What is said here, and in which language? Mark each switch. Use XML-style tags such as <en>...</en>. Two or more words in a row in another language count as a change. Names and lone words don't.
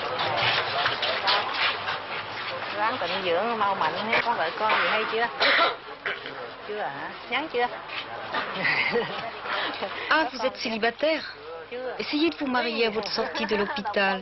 <vi>Ráng tịnh dưỡng mau mạnh, có vợ con gì hay chưa?</vi> <fr>Ah, vous êtes célibataire? Essayez de vous marier à votre sortie de l'hôpital.</fr>